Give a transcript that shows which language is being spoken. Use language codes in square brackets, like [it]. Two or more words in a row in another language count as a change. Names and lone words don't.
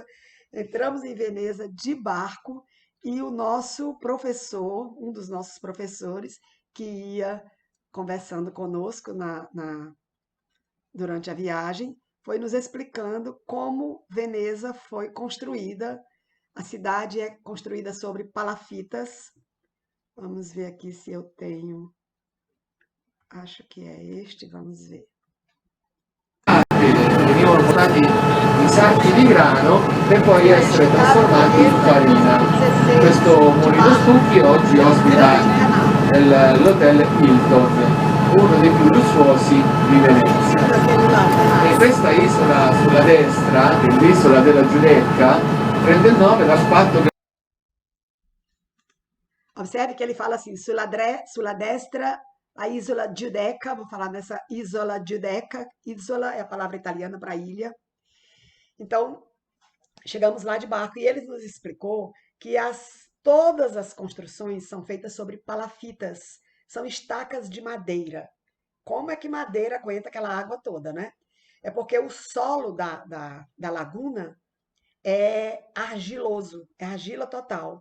[pt] Entramos em Veneza de barco e o nosso professor, um dos nossos professores, que ia conversando conosco durante a viagem, foi nos explicando como Veneza foi construída. A cidade é construída sobre palafitas. Vamos ver aqui se eu tenho. Acho que é este, vamos ver. [it] Venivano portati in sacchi di grano per poi essere trasformati in farina. Questo mulino stucchi oggi ospita l'hotel Hilton, uno dei più lussuosi di Venezia. E questa isola sulla destra, che è l'isola della Giudecca, prende il nome dal fatto che [pt] Observe que ele fala assim, [it] sulla destra, a Isola Giudecca, [pt] vou falar nessa Isola Giudecca, Isola é a palavra italiana para ilha. Então, chegamos lá de barco e ele nos explicou que todas as construções são feitas sobre palafitas, são estacas de madeira. Como é que madeira aguenta aquela água toda, né? É porque o solo da laguna é argiloso, é argila total.